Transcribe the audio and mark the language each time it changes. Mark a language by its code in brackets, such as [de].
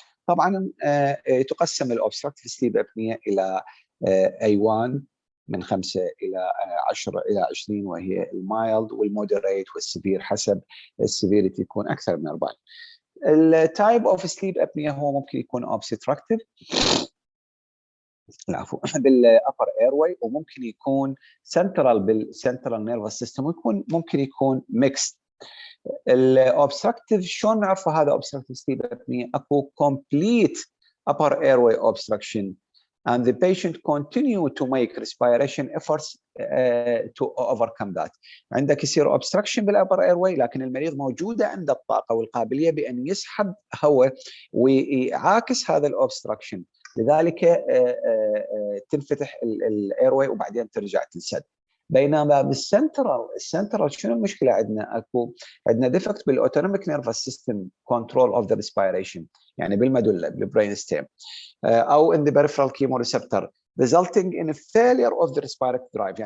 [ar] طبعا تقسم الobstructive sleep apnea الى A1 من 5 إلى 10 إلى 20، وهي المايلد والمودريت والسيفير، حسب السيفيريتي يكون أكثر من 40. [en] التايب of sleep apnoea هو ممكن يكون اوبستراكتيف بالابر ايرواي، وممكن يكون سنترال بالسنترال نيرفس سيستم، ويكون ممكن يكون ميكس. الاوبستراكتيف شلون نعرف هذا اوبستراكتيف سليب ابنيا؟ اكو complete upper airway obstruction and the patient continue to make respiration efforts to overcome that. [ar] عندك يصير obstruction بالupper airway، لكن المريض موجوده عنده الطاقه والقابليه بان يسحب هواء ويعاكس هذا الاوبستراكشن، لذلك تنفتح الايرواي وبعدين ترجع تنسد. [en] بينما السنترال شنو المشكله عندنا؟ اكو عندنا ديفكت بالاوتونوميك nervous system control of the respiration, يعني بالمدله بالبرين ستيم، او in the peripheral chemoreceptor resulting in a failure of the respiratory drive.